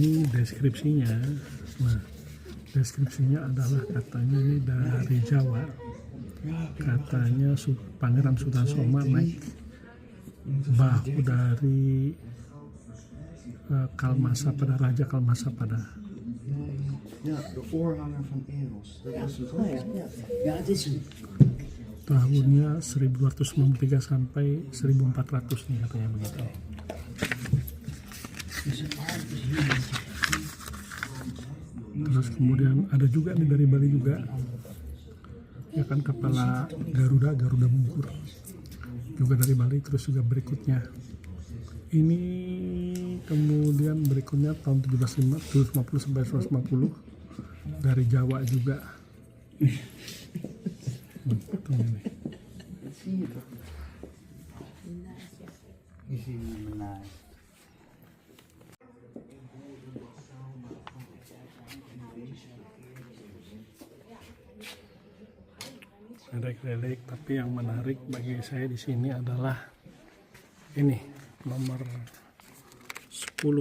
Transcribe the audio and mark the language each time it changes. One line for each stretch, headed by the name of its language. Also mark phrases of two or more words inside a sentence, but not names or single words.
Indonesian: Dua-dua ini deskripsinya. Nah, deskripsinya adalah katanya ini dari Jawa, katanya Pangeran Sultan Soma naik bahu dari Kalmasapada, Raja Kalmasapada.
Dutch: Ja, de voorganger van Eros. Dat was het ook. Ja, het is hem.
Indonesian: Tahunnya 1293 sampai 1400 nih katanya begitu. Terus kemudian ada juga nih dari Bali juga, ya kan, kepala Garuda Mungkur juga dari Bali. Terus juga berikutnya ini, kemudian berikutnya tahun 1750 sampai 150 dari Jawa juga. Ini.
Dutch: Zie je toch? Je ziet hem ernaast.
Indonesian: Relik-relik, tapi yang menarik bagi saya di sini adalah ini nomor 10.